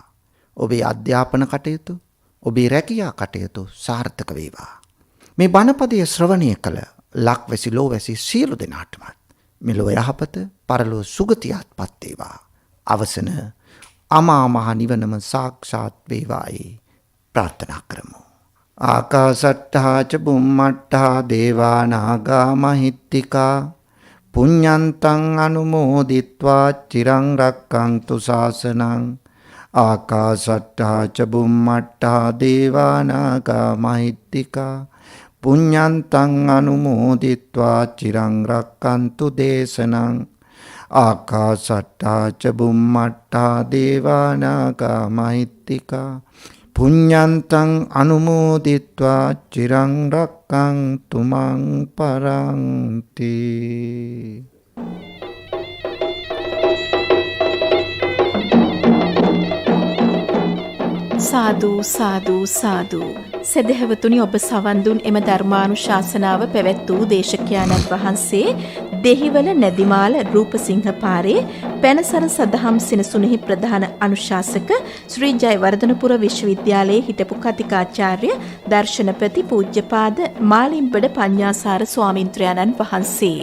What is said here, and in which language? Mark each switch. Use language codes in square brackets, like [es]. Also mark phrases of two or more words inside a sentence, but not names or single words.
[si] ඔබේ අධ්‍යාපන කටයුතු, ඔබේ රැකියා කටයුතු සාර්ථක වේවා. මේ බණපදයේ ශ්‍රවණය කළ ලක්වැසි ලෝවැසි සියලු දෙනාටමත් මෙලොව යහපත පරලොව සුගතියත්පත් වේවා. අවසන අමා මහ නිවනම සාක්ෂාත් වේවායි ප්‍රාර්ථනා කරමු. [pi] ආකාසට්ඨා ච බුම්මට්ඨා දේවා නාග මහිත්‍තිකා පුඤ්ඤන්තං අනුමෝදිත්වා චිරං රක්ඛන්තු ශාසනං. ආකාසට්ඨා ච බුම්මට්ඨා දේවා නාග මහිත්‍තිකා පුඤ්ඤන්තං අනුමෝදිත්වා චිරං රක්ඛන්තු දේශනං. ආකාසට්ඨා ච බුම්මට්ඨා දේවා නාග මහිත්‍තිකා පුඤ්ඤන්තං අනුමෝදිත්වා චිරං රක්ඛන්තු මං පරන්ති. [si] සාදු සාදු සාදු. සදහවතුනි, ඔබ සවන් දුන් එම ධර්මානුශාසනාව පැවැත් වූ දේශකයාණන් වහන්සේ දෙහිවල නැදිමාල රූපසිංහ පාරේ පැනසර සදහම් සෙනසුනෙහි ප්‍රධාන අනුශාසක ශ්‍රී ජයවර්ධනපුර විශ්වවිද්‍යාලයේ හිටපු කතිකාචාර්ය දර්ශනපති පූජ්‍යපාද මාලිම්බඩ පඤ්ඤාසාර ස්වාමින්ත්‍රයාණන් වහන්සේ.